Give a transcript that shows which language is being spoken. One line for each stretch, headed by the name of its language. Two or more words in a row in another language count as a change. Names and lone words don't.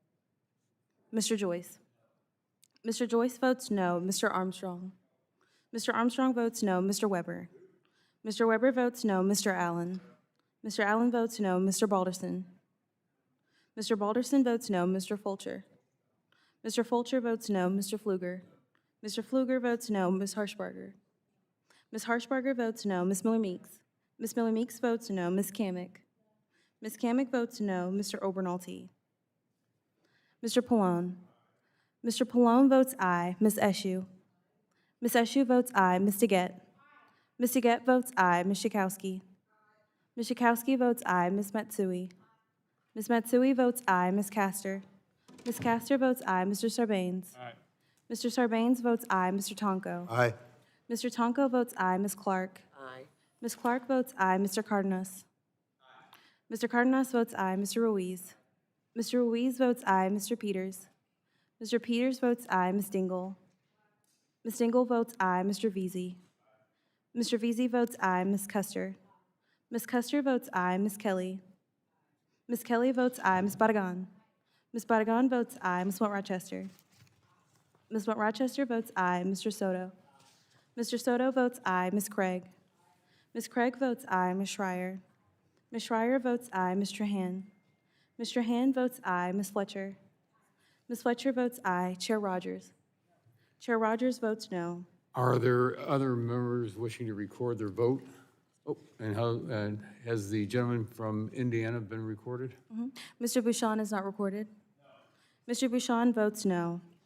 English: Mr. Joyce. Mr. Joyce votes no. Mr. Armstrong. Mr. Armstrong votes no. Mr. Weber. Mr. Weber votes no. Mr. Allen. Mr. Allen votes no. Mr. Balderson. Mr. Balderson votes no. Mr. Fulcher. Mr. Fulcher votes no. Mr. Pfluger. Mr. Pfluger votes no. Ms. Harshbarger. Ms. Harshbarger votes no. Ms. Miller-Meeks. Ms. Miller-Meeks votes no. Ms. Kamick. Ms. Kamick votes no. Mr. Obernolte. Mr. Pallone. Mr. Pallone votes aye. Ms. Eshoo. Ms. Eshoo votes aye. Ms. DeGette. Ms. DeGette votes aye. Ms. Schakowsky. Ms. Schakowsky votes aye. Ms. Matsui. Ms. Matsui votes aye. Ms. Castor. Ms. Castor votes aye. Mr. Sarbanes. Aye. Mr. Sarbanes votes aye. Mr. Tonko. Aye. Mr. Tonko votes aye. Ms. Clark. Aye. Ms. Clark votes aye. Mr. Cardenas. Mr. Cardenas votes aye. Mr. Ruiz. Mr. Ruiz votes aye. Mr. Peters. Mr. Peters votes aye. Ms. Dingle. Ms. Dingle votes aye. Mr. Veazey. Mr. Veazey votes aye. Ms. Custer. Ms. Custer votes aye. Ms. Kelly. Ms. Kelly votes aye. Ms. Badagan. Ms. Badagan votes aye. Ms. Mont-Rochester. Ms. Mont-Rochester votes aye. Mr. Soto. Mr. Soto votes aye. Ms. Craig. Ms. Craig votes aye. Ms. Schreier. Ms. Schreier votes aye. Ms. Trahan. Ms. Trahan votes aye. Ms. Fletcher. Ms. Fletcher votes aye. Chair Rodgers. Chair Rodgers votes no. Are there other members wishing to record their vote? Oh, and has the gentleman from Indiana been recorded? Mr. Bouchon is not recorded. Mr. Bouchon votes no.